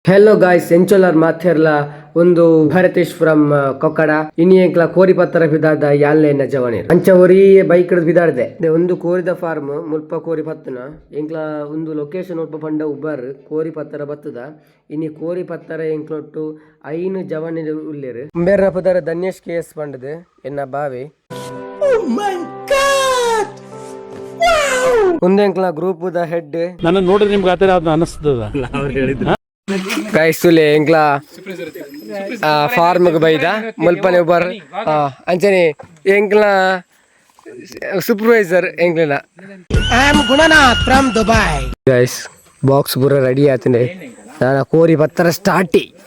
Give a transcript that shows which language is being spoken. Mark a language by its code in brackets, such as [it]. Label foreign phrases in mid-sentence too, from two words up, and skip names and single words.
[en] Hello guys [tcy] ಎಂಚೊಲರ್ ಮಾಥೆರ್ಲ ಒಂದು ಭರತೇಶ್ ಫ್ರಮ್ ಕೊಕ್ಕಡ ಇನಿ ಎಂಕ್ಲ ಕೋರಿ ಪತ್ತರ ಬಿದಾದ ಯಾಲ್ಲೆ ನಜವಣೇರು ಅಂಚ ಒರಿ ಬೈಕ್ ಬಿದಾಡ್ದೆ ಒಂದು ಕೋರಿದ ಫಾರ್ಮ್ ಮುಲ್ಪ ಕೋರಿ ಪತ್ತನ ಎಂಕ್ಲ ಒಂದು ಲೊಕೇಶನ್ ಉಲ್ಪ ಪಂಡ ಉಬ್ಬರ್ ಕೋರಿ ಪತ್ತರ ಬತ್ತದ ಇನಿ ಕೋರಿ ಪತ್ತರ ಎಂಕ್ಲೊಟ್ಟು ಐನು ಜವಣಿ ಉಲ್ಲೇರು ಬೇರೆ ಪದರ ಧನ್ಯೇಶ್ KS ಪಂಡದು ಎನ್ನ ಬಾವಿ ಒಂದೆಂಕ್ಲ ಗ್ರೂಪ್ ದ ಹೆಡ್ [kn] ನನ್ನ ನೋಡಿದ್ರೆ ನಿಮ್ಗೆ ಆತರ ಅನಿಸ್ತದ [tcy] ಗೈಸ್ ತುಲೆ ಎಂಕ್ಲ ಫಾರ್ಮ್ ಬೈದ ಮುಲ್ಪನೆ ಬರ್ ಅಂಚನೆ ಎಂಕ್ಲ ಸೂಪರ್ವೈಸರ್ ಎಂಕ್ಲನ ಫ್ರಮ್ ದುಬೈ ಗೈಸ್ ಬಾಕ್ಸ್ ಪೂರ ರೆಡಿ ಆತನೆ ನಾನು ಕೋರಿ ಪತ್ತರ ಸ್ಟಾರ್ಟಿ